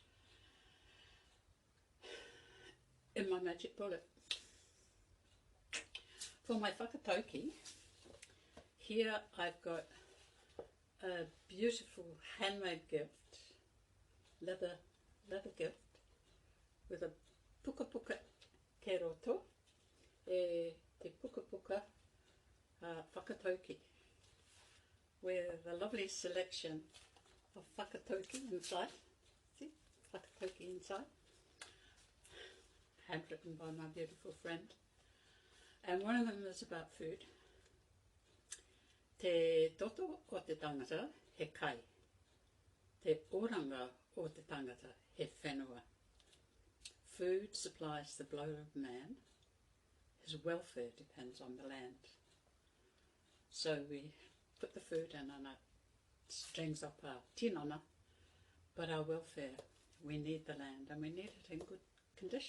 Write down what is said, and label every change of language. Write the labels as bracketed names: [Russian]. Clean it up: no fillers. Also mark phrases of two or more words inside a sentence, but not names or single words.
[English] In my magic bullet. For my whakatauki, here I've got a beautiful handmade gift, leather gift, with a [Māori] puka puka ke roto, te puka puka whakatauki, [English] with a lovely selection of whakatauki inside. See, whakatauki inside, handwritten by my beautiful friend. And one of them is about food. [Māori] Te toto o te tangata he kai. Te oranga o te tangata he whenua. [English] Food supplies the blow of man. His welfare depends on the land. So we put the food in and it strings up our tinana, but our welfare, we need the land and we need it in good condition.